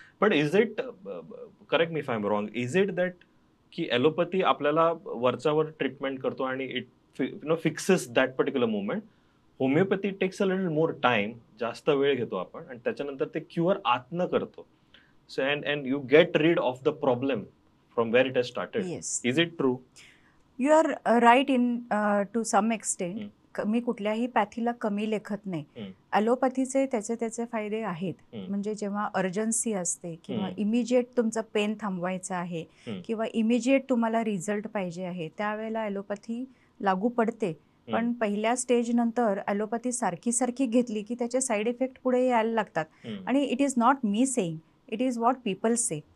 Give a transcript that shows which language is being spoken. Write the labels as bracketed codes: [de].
[en] but is it correct me if I am wrong, is it that की [mr] allopathy आपल्याला वरच्यावर treatment करतो आणि [en] It fixes that particular moment. Homeopathy takes a little more time, [mr] जास्त वेळ घेतो आपण आणि त्याच्यानंतर ते क्युअर आतनं करतो. [en] So and you get rid of the problem from where it has started. Yes. Is it true? You are right in to some extent. [mr] मी कुठल्याही पॅथीला कमी लेखत नाही. ॲलोपॅथीचे त्याचे फायदे आहेत. म्हणजे जेव्हा अर्जन्सी असते किंवा इमिजिएट तुमचं पेन थांबवायचं आहे किंवा इमिजिएट तुम्हाला रिझल्ट पाहिजे आहे, त्यावेळेला ॲलोपॅथी लागू पडते. पण पहिल्या स्टेज नंतर ॲलोपॅथी सारखी घेतली की त्याचे साईड इफेक्ट पुढे यायला लागतात आणि [en] It is not me saying, it is what people say.